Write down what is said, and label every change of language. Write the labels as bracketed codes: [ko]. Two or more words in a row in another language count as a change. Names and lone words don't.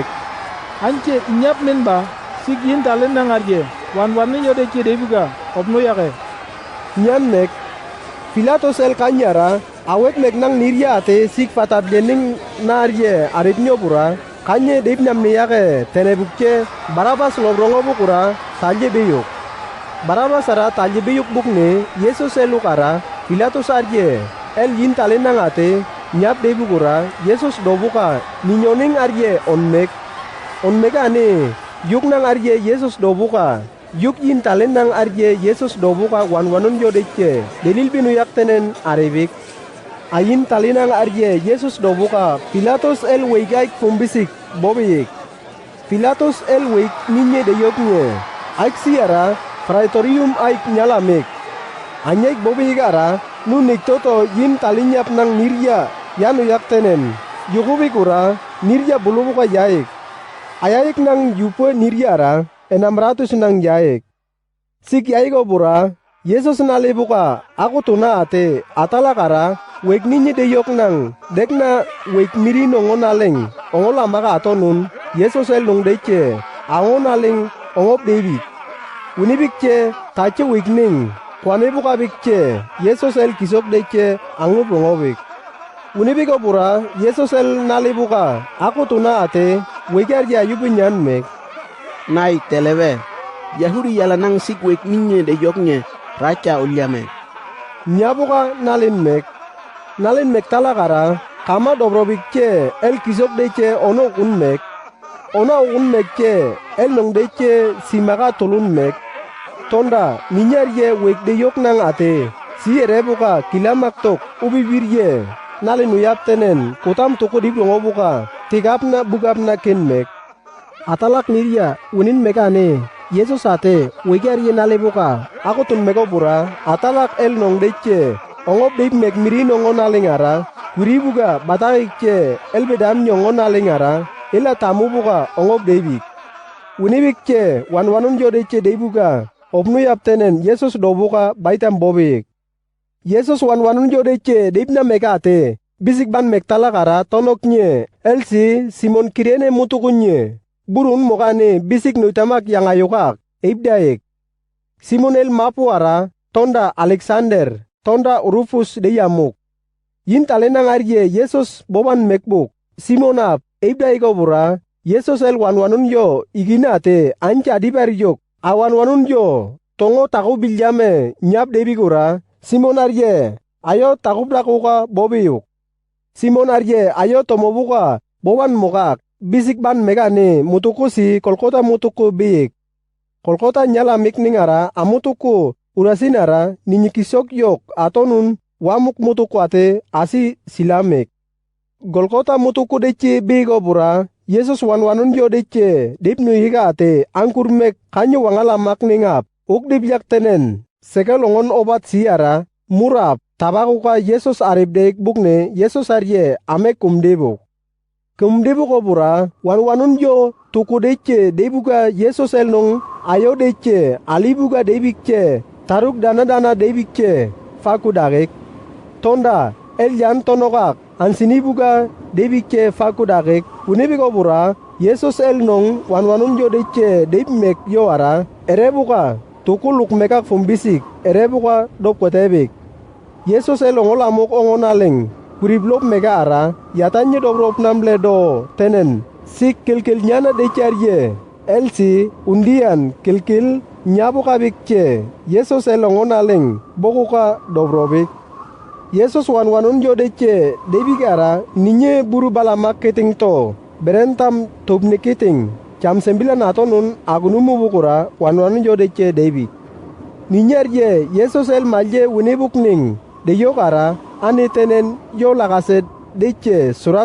[yli] Anche inyap men ba sig yin talen nang arje wan ne yode che debuga opno yake. Nyan mek. Pilatus el kanyara awek mek nang niri ate sig fatat lening na arje arip nyopura kanye dep nyam ne yake tenebukche Barabas lobrongo bukura talje beyuk. Barabas ara talje beyuk bukne Yesus elukara Pilatus arje el yin talen nang ate nyap debukura Yesus dobuka ninyoning arje onmek ane yuk nang arje Yesus dobuka yuk yin talen nang arje Yesus dobuka wanwanun jodeche delil binu yaktenen arevik ayin talen nang arje Yesus dobuka Pilatus el weigaik fumbisik bobik Pilatus el weik ninye de yoknye aik siara praetorium aik nyalamek anyaik bobik ara nunik toto yin talinyap nang nirya yanu yaktenen yukubikura nirya bulubuka yaik ayaik nang yupo niryara 600 nang yaik sik yaik obura Yesus nalebuka aku tuna ate atalakara wek ninye de yok nang dekna wek miri nongonaleng ongolambaka atonun Yesus el nong deche angonaleng ongop David unibikche tache wek ning kwanebuka bikche Yesus el kisok deche angup ongobik unibik obura Yesus el nalebuka aku tuna ate wegar ya yubunyan mek nai televe Yahudi yala nang sik wek ninye de yoknye racha ulyame nyabuka nalen mek talakara kama dobrobik che el kisok deche ono unmek che el nong deche simaka tolun mek tonda ninyar ye wek de yok nang ate si erebuka kilamaktok ubibirye nalen uyap tenen kutam toko diplongobuka tigapna bugapna ken mek atalak nirya unin mekane Yesus ate wegar ye nalebuka ako tun meko pura atalak el nong deche ongop dip mek miri nongon alingara kuribuga bataik che el bedam nyongon alingara ela tamu buka ongop debik unibik che wanwanun jo deche debuga opnu yaptenen Yesus dobuka baitam bobik Yesus wanwanun jo deche dipna mekate bisik ban mek talakara tonoknye elsi Simon Kirene mutukunye burun mokane bisik nuitamak yang ayokak ibdaik Simon el mapuara tonda Alexander tonda Rufus de yamuk yin talenang arye Yesus boban mekbuk Simonap ibdaik obura Yesus el wanwanun yo iginate anca dibar yok awan-wanun yo tongo taku biljame nyap debigura Simon arye ayo taku blakuka bobiyuk Simon arye ayo tomobuka boban mokak bisik ban megane mutuku si kolkota mutuku bik kolkota nyala mikningara amutuku urasinara ninyikisok yok atonun wamuk mutuku ate asi silamek golkota mutuku deche bigo bura Yesus wanwanun yo deche dipnu higa ate angkur mek kanyo wangala makningap ukdip yak tenen sekalongon obat siara murap tabakuka Yesus aribdek bukne Yesus arye ame kumdebuk ko bura wanwanun yo tuku deche debuga Yesus el nong ayo deche alibuga debikche taruk dana debikche faku dagek tonda el yan tonokak ansini buga debikche faku dagek unibiko bura Yesus el nong wanwanun yo deche debmek yo ara erebuka tuku luk mekak fumbisik erebuka dopkotebik Yesus el ongolamok ongonaleng kuriblop mega ara yatanye dobrop namble do tenen sik kilkil nyana de charye elsi undian kilkil nyabuka bikche Yesus elongonaleng bokuka dobrobik Yesus wanwanun jo deche debigara ninye buru bala marketing to berentam tubnikiting jam 9 atonun agunumu bukura wanwanun jo deche debi ninyarye Yesus el malje unibukning de yokara ane tenen yo lagase deche surat